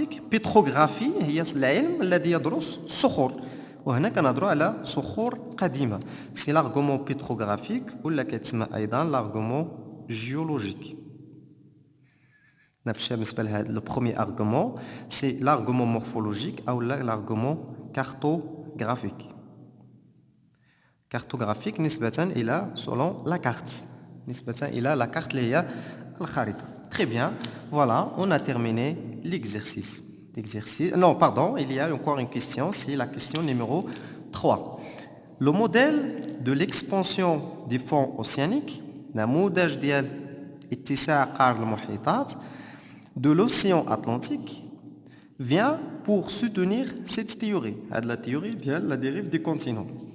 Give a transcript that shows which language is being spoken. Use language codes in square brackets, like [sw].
[ar] Pétrographie هي العلم الذي يدرس الصخور. وهنا كنهضروا على صخور قديمة. [fr] C'est l'argument pétrographique [ar] ولا كيتسمى أيضا [fr] l'argument géologique. [ar] نمشي بالنسبة لهذا [fr] le premier argument, c'est l'argument morphologique أو l'argument cartographique. [ar] cartographique نسبة إلى [fr] selon la carte [ar] نسبة إلى la carte اللي هي الخريطة. [fr] Très bien, voilà, on a terminé l'exercice. Non, pardon, il y a encore une question, c'est la question numéro 3. Le modèle de l'expansion des fonds océaniques, [ar] نموذج ديال اتساع قاع المحيطات [fr] de l'océan Atlantique vient pour soutenir cette théorie, la théorie de la dérive des continents.